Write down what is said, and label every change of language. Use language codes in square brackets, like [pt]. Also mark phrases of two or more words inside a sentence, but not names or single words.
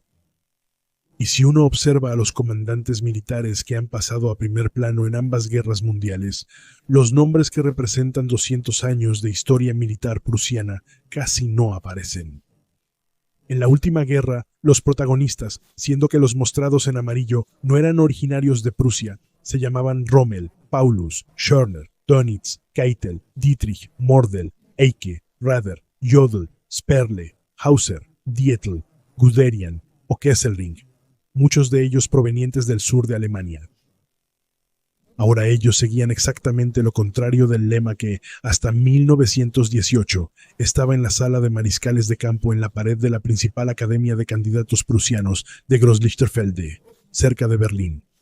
[es] Y si uno observa a los comandantes militares que han pasado a primer plano en ambas guerras mundiales, los nombres que representan 200 años de historia militar prusiana casi no aparecen. En la última guerra, los protagonistas, siendo que los mostrados en amarillo no eran originarios de Prusia, se llamaban Rommel, Paulus, Schörner, Dönitz, Keitel, Dietrich, Mordel, Eicke, Rader, Jodl, Sperle, Hauser, Dietl, Guderian o Kesselring, muchos de ellos provenientes del sur de Alemania. Ahora ellos seguían exactamente lo contrario del lema que, hasta 1918, estaba en la sala de mariscales de campo en la pared de la principal academia de candidatos prusianos de Großlichterfelde, cerca de Berlín.